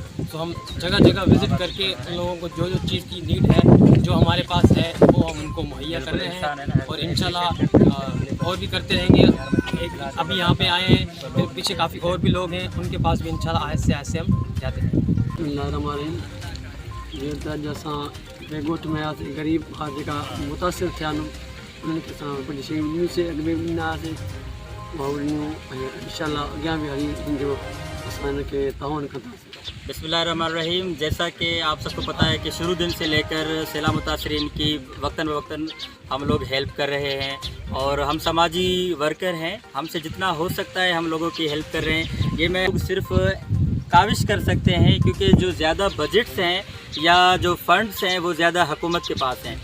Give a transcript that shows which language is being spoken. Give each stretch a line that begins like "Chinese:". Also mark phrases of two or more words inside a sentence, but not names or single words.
Urdu: تو ہم جگہ جگہ وزٹ کرکے ان لوگوں کو جو جو چیز کی نیڈ ہے، جو ہمارے پاس ہے، وہ ہم ان کو مہیا کر رہے ہیں اور انشاءاللہ اور بھی کرتے رہیں گے. ابھی یہاں پے آئے ہیں، پھر پیچھے کافی اور بھی لوگ ہیں، ان کے پاس بھی انشاءاللہ آہستہ آہستہ ہم جاتے ہیں.
Sindhi: ये गोट में गरीब जेका मुतासिर थिया उनके कुछ शयूं से अॻु में ॾींदासीं माहौलियूं ऐं इंशाल्लाह अॻियां बि हली जो असां इनखे ताउन कंदासीं।
Urdu: بسم‌اللہ‌الرحمن‌الرحیم۔ جیسا کہ آپ سب کو پتا ہے کہ شروع دن سے لے کر سیلاب متاثرین کی وقتاً فوقتاً ہم لوگ ہیلپ کر رہے ہیں اور ہم سماجی ورکر ہیں، ہم سے جتنا ہو سکتا ہے ہم لوگوں کی ہیلپ کر رہے ہیں. یہ میں صرف کاوش کر سکتے ہیں کیونکہ جو زیادہ بجٹس ہیں یا جو فنڈز ہیں وہ زیادہ حکومت کے پاس ہیں.